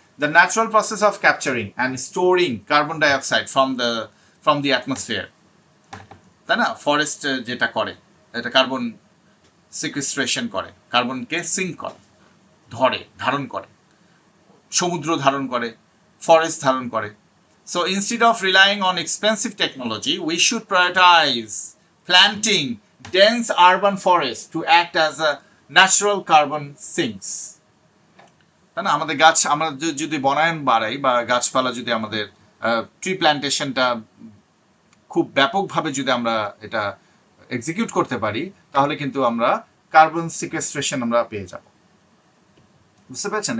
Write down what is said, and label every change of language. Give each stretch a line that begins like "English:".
English: the natural process of capturing and storing carbon dioxide from the atmosphere,
Bangla: তাই না? Forest যেটা করে, এটা কার্বন সিকুয়েস্ট্রেশন করে, কার্বনকে সিঙ্ক করে, ধারণ করে, সমুদ্র ধারণ করে, ফরেস্ট ধারণ করে।
English: So instead of relying on expensive technology, we should prioritize planting dense urban forests to act as a natural carbon sinks.
Bangla: তাই না? আমাদের গাছ, আমরা যদি বনায়ন বাড়াই বা গাছপালা যদি আমাদের ট্রি প্ল্যান্টেশনটা খুব ব্যাপকভাবে যদি আমরা এটা এক্সিকিউট করতে পারি, তাহলে কিন্তু আমরা কার্বন সিকুয়েস্ট্রেশন আমরা পেয়ে যাব। বুঝতে পেরেছেন?